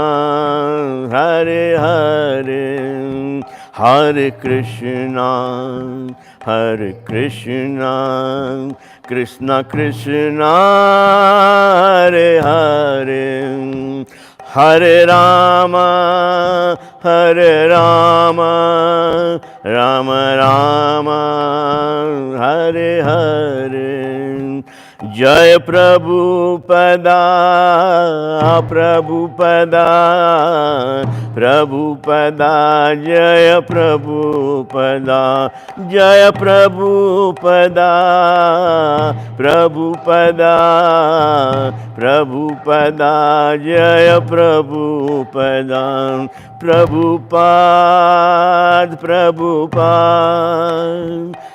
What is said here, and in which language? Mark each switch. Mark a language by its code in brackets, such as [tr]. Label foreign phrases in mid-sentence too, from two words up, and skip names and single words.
[sa] Hare Hare, Hare Krishna, Hare Krishna, Krishna Krishna, Hare Hare, Hare Rama, Hare Rama, Rama Rama, Hare Hare. Jai Prabhupada, Prabhupada, Prabhupada, Jai Prabhupada, Jai Prabhupada, Prabhupada, Prabhupada, Jai Prabhupada, Prabhupada, Prabhupada,